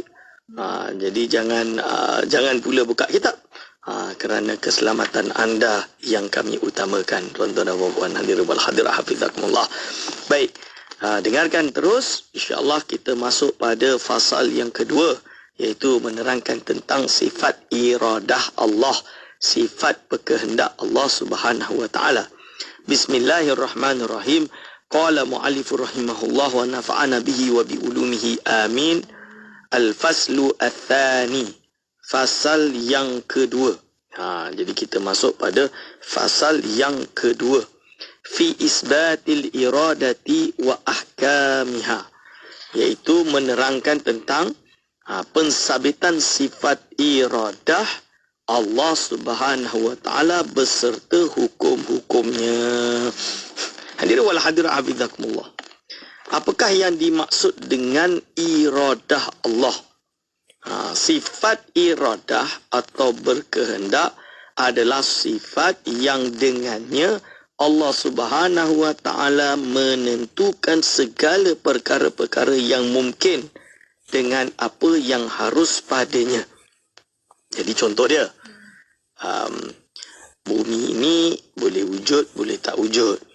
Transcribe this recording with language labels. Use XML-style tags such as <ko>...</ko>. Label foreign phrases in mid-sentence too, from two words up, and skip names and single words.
<ms>Jadi jangan pula buka kitab, kerana keselamatan anda yang kami utamakan, tuan-tuan dan puan-puan</ms> <ar>الحاضرين والحاضرات حفظكم الله.</ar> <ms>Baik, dengarkan terus, insya-Allah kita masuk pada fasal yang kedua, iaitu menerangkan tentang sifat iradah Allah, sifat berkehendak Allah</ms> <ar>سبحانه وتعالى. Bismillahirrahmanirrahim. قال المؤلف رحمه الله ونفعنا به وبعلومه آمين. الفصل الثاني,</ar> <ms>fasal yang kedua. Jadi kita masuk pada fasal yang kedua.</ms> <ar>في إثبات الإرادة وأحكامها,</ar> <ms>iaitu menerangkan tentang pensabitan sifat iradah Allah</ms> <ar>سبحانه وتعالى</ar> <ms>beserta hukum-hukumnya.</ms> <ar>الحاضرين والحاضرات حفظكم الله.</ar> <ms>Apakah yang dimaksud dengan iradah Allah? Sifat iradah atau berkehendak adalah sifat yang dengannya Allah</ms> <ar>سبحانه وتعالى</ar> <ms>menentukan segala perkara-perkara yang mungkin dengan apa yang harus padanya. Jadi contoh dia, bumi ini boleh wujud, boleh tak wujud.</ms>